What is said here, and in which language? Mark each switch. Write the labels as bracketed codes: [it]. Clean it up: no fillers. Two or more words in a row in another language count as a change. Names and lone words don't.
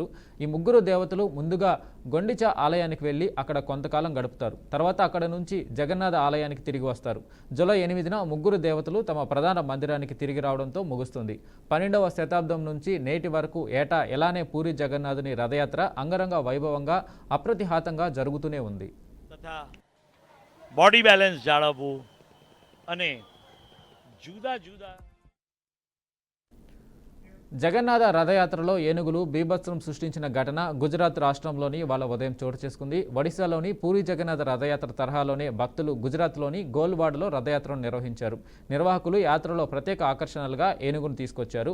[te] ఈ ముగ్గురు దేవతలు ముందుగా గొండిచ ఆలయానికి వెళ్లి అక్కడ కొంతకాలం గడుపుతారు. తర్వాత అక్కడ నుంచి జగన్నాథ ఆలయానికి తిరిగి వస్తారు. జూలై 8న ముగ్గురు దేవతలు తమ ప్రధాన మందిరానికి తిరిగి రావడంతో ముగుస్తుంది. 12వ శతాబ్దం నుంచి నేటి వరకు ఏటా ఎలానే పూరి జగన్నాథుని రథయాత్ర అంగరంగ వైభవంగా అప్రతిహాతంగా జరుగుతూనే ఉంది. [gu] બોડી બેલેન્સ જાળવવું અને જુદા જુદા [te] జగన్నాథ రథయాత్రలో ఏనుగులు బీభత్సం సృష్టించిన ఘటన గుజరాత్ రాష్ట్రంలోని వాళ్ళ ఉదయం చోటు చేసుకుంది. ఒడిశాలోని పూరి జగన్నాథ రథయాత్ర తరహాలోనే భక్తులు గుజరాత్లోని గోల్వాడలో రథయాత్రను నిర్వహించారు. నిర్వాహకులు యాత్రలో ప్రత్యేక ఆకర్షణలుగా ఏనుగును తీసుకొచ్చారు.